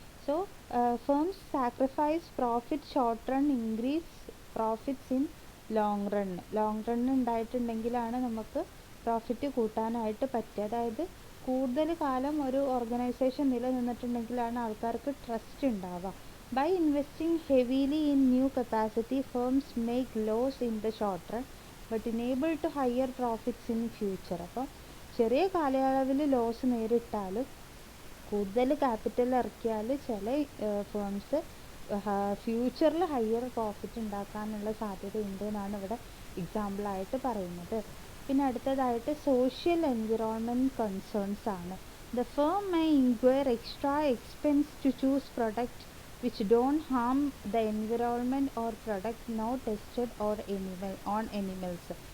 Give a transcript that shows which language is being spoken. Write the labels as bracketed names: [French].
[English] So firms sacrifice profit short run increase profits in long run. [Malayalam] Long run ഉണ്ടായിട്ടുണ്ടെങ്കിലാണ് നമുക്ക് profit കൂട്ടാനായിട്ട് പറ്റുക. അതായത് കൂടുതൽ കാലം ഒരു ഓർഗനൈസേഷൻ നിലനിന്നിട്ടുണ്ടെങ്കിലാണ് ആൾക്കാർക്ക് ട്രസ്റ്റ് ഉണ്ടാവുക. [English] By investing heavily in new capacity, firms make loss in the short run but enable to higher profits in future. [Malayalam] അപ്പോൾ ചെറിയ കാലയളവിൽ ലോസ് നേരിട്ടാലും കൂടുതൽ ക്യാപിറ്റൽ ഇറക്കിയാൽ ചില ഫേംസ് ഫ്യൂച്ചറിൽ ഹയർ പ്രോഫിറ്റ് ഉണ്ടാക്കാനുള്ള സാധ്യതയുണ്ട് എന്നാണ് ഇവിടെ എക്സാമ്പിളായിട്ട് പറയുന്നത്. പിന്നെ അടുത്തതായിട്ട് സോഷ്യൽ എൻവിറോൺമെൻറ്റ് കൺസേൺസ് ആണ്. [English] The firm may incur extra expense to choose product which don't harm the environment or product not tested or on animals.